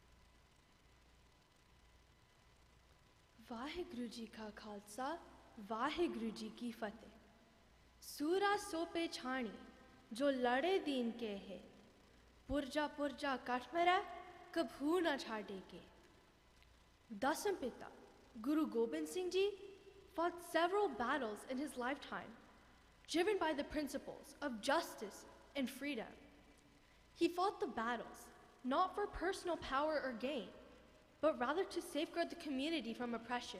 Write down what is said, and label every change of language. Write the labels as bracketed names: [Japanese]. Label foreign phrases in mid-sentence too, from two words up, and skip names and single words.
[Punjabi] ਵਾਹਿਗੁਰੂ ਜੀ ਕਾ ਖ਼ਾਲਸਾ ਵਾਹਿਗੁਰੂ ਜੀ ਕੀ ਫ਼ਤਹਿ। ਸੂਰਾ ਸੋ ਪੇ ਛਾਣੀ ਜੋ ਲੜੇ ਦੀਨ ਕੇ ਹੈ, ਪੁਰਜਾ ਪੁਰਜਾ ਕਟ ਮੇਰਾ ਕਬਹੂ ਨ ਛਾਡੇ ਕੇ। [English] Dasam Pita, Guru Gobind Singh Ji, fought several battles in his lifetime, driven by the principles of justice and freedom. He fought the battles not for personal power or gain, but rather to safeguard the community from oppression.